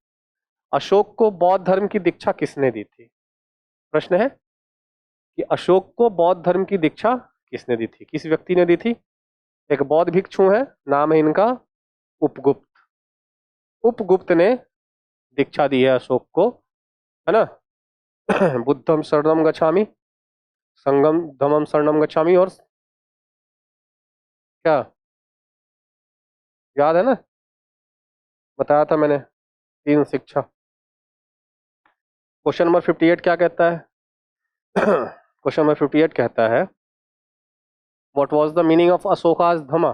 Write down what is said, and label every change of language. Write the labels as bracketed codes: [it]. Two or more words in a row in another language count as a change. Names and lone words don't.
[hi] अशोक को बौद्ध धर्म की दीक्षा किसने दी थी? प्रश्न है कि अशोक को बौद्ध धर्म की दीक्षा किसने दी थी, किस व्यक्ति ने दी थी? एक बौद्ध भिक्षु है, नाम है इनका उपगुप्त। उपगुप्त ने दीक्षा दी है अशोक को, है ना। [pi] बुद्धम शरणम गच्छामि, संगम धम्मम शरणम गच्छामि, [hi] और क्या याद है ना, बताया था मैंने, 3 शिक्षा। [en] question number [hi] 58 क्या कहता है? [en] question number 58 [hi] कहता है [en] what was the meaning of Ashoka's dhamma?